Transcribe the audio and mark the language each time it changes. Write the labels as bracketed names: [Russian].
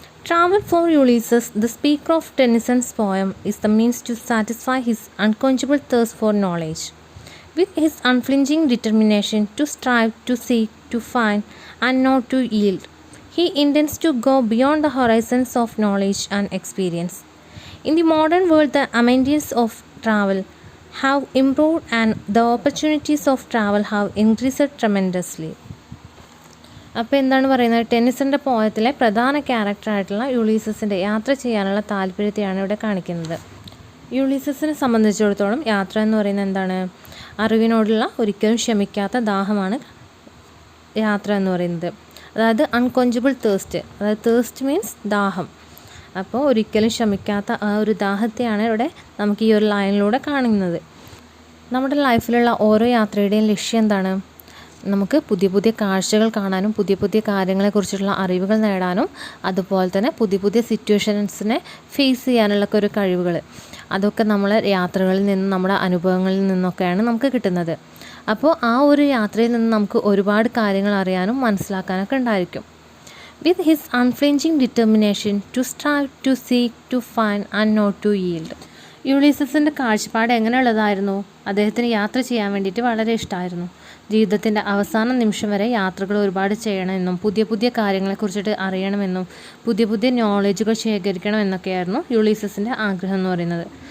[English] Travel for Ulysses, the speaker of Tennyson's poem is the means to satisfy his unquenchable thirst for knowledge. With his unflinching determination to strive, to seek, to find and not to yield, he intends to go beyond the horizons of knowledge and experience. In the modern world, the amenities of travel have improved and the opportunities of travel have increased tremendously. [Malayalam] അപ്പോൾ എന്താണ് പറയുന്നത്? ടെന്നിസൻ്റെ പോയത്തിലെ പ്രധാന ക്യാരക്ടറായിട്ടുള്ള യുളീസസിൻ്റെ യാത്ര ചെയ്യാനുള്ള താല്പര്യത്തെയാണ് ഇവിടെ കാണിക്കുന്നത്. യുളീസസിനെ സംബന്ധിച്ചിടത്തോളം യാത്ര എന്ന് പറയുന്നത് എന്താണ്? അറിവിനോടുള്ള ഒരിക്കലും ക്ഷമിക്കാത്ത ദാഹമാണ് യാത്ര എന്ന് പറയുന്നത്. അതായത് [English] unquenchable thirst, [Malayalam] അതായത് [English] thirst means [Malayalam] ദാഹം. അപ്പോൾ ഒരിക്കലും ശമിക്കാത്ത ആ ഒരു ദാഹത്തെയാണ് ഇവിടെ നമുക്ക് ഈ ഒരു ലൈനിലൂടെ കാണുന്നത്. നമ്മുടെ ലൈഫിലുള്ള ഓരോ യാത്രയുടെയും ലക്ഷ്യം എന്താണ്? നമുക്ക് പുതിയ പുതിയ കാഴ്ചകൾ കാണാനും പുതിയ പുതിയ കാര്യങ്ങളെക്കുറിച്ചുള്ള അറിവുകൾ നേടാനും അതുപോലെ തന്നെ പുതിയ പുതിയ സിറ്റുവേഷൻസിനെ ഫേസ് ചെയ്യാനുള്ള ഒരു കഴിവുകൾ, അതൊക്കെ നമ്മളെ യാത്രകളിൽ നിന്നും നമ്മുടെ അനുഭവങ്ങളിൽ നിന്നൊക്കെയാണ് നമുക്ക് കിട്ടുന്നത്. അപ്പോൾ ആ ഒരു യാത്രയിൽ നിന്ന് നമുക്ക് ഒരുപാട് കാര്യങ്ങൾ അറിയാനും മനസ്സിലാക്കാനൊക്കെ ഉണ്ടായിരിക്കും. [English] With his unflinching determination to strive, to seek, to find and not to yield. [Malayalam] യുളീസസിൻ്റെ കാഴ്ചപ്പാട് എങ്ങനെയുള്ളതായിരുന്നു? അദ്ദേഹത്തിന് യാത്ര ചെയ്യാൻ വേണ്ടിയിട്ട് വളരെ ഇഷ്ടമായിരുന്നു. ജീവിതത്തിൻ്റെ അവസാന നിമിഷം വരെ യാത്രകൾ ഒരുപാട് ചെയ്യണമെന്നും പുതിയ പുതിയ കാര്യങ്ങളെക്കുറിച്ചിട്ട് അറിയണമെന്നും പുതിയ പുതിയ നോളേജുകൾ ശേഖരിക്കണമെന്നൊക്കെയായിരുന്നു യുളീസസിൻ്റെ ആഗ്രഹം എന്ന് പറയുന്നത്.